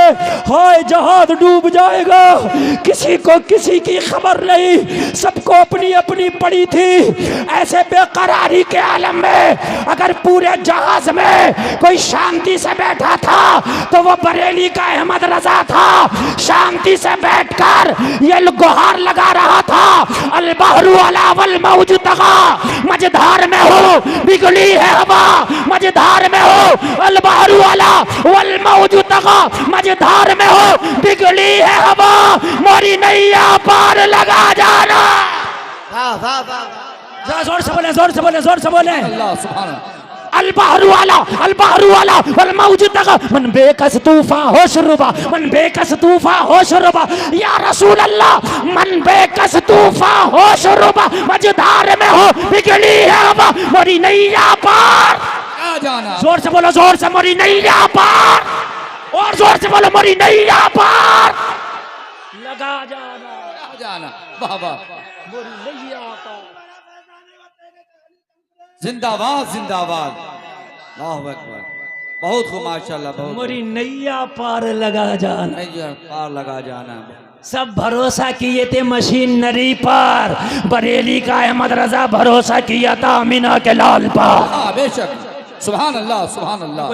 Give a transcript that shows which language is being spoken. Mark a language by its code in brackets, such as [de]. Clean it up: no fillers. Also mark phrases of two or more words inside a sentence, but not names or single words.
[hi] हाय जहाज डूब जाएगा, किसी को किसी की खबर नहीं, सबको अपनी अपनी पड़ी थी। ऐसे बेकरारी के आलम में अगर पूरे जहाज में कोई शांति से बैठा था तो वो बरेली का अहमद रजा था। शांति से बैठकर ये गुहार लगा रहा था, [ar] البحر علا والموج طغى, [hi] मझधार में हो बिगड़ी है हवा, मझधार में हो, [ar] البحر علا والموج طغى, [hi] मझधार में हो बिगड़ी है हवा, मोरी नैया पार लगा जाना। जोर से बोले, जोर से बोले, जोर से बोले। [ar] الله سبحان البحر علا والموج طغى, [fa] من بیکس طوفان هوش ربا, من بیکس طوفان هوش ربا, [ar] يا رسول الله, [fa] من بیکس طوفان هوش ربا, [hi] मझधार में हो बिगड़ी है हवा, मोरी नैया पार जाना। जोर से बोलो, जोर से, मोरी नैया पार, और जोर से बोलो, मोरी नैया पार लगा जाना। वाह वाह, मोरी नैया पार, जिंदाबाद जिंदाबाद, [ar] الله أكبر. [hi] बहुत खूब माशाल्लाह, बहुत। मोरी नैया पार लगा जाना, नैया पार लगा जाना। सब भरोसा किए थे मशीनरी पर, बरेली का अहमद रजा भरोसा किया था अमीना के लाल पर। हाँ बेशक, [ar] سبحان الله سبحان الله.